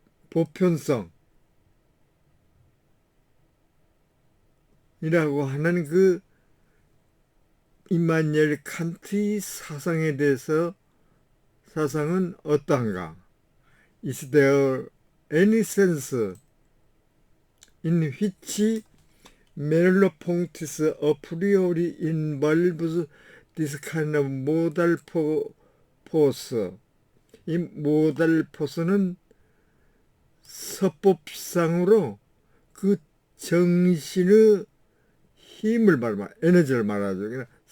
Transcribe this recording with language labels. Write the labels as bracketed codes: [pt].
[ko] 보편성 이라고 하는 그 임마누엘 칸트의 사상에 대해서 사상은 어떠한가? [en] Is there any sense in which Merleau-Ponty's a priori involves this kind of modal force? [ko] 이 모달 포스는 서법상으로 그 정신의 힘을 말하면 에너지를 말하죠.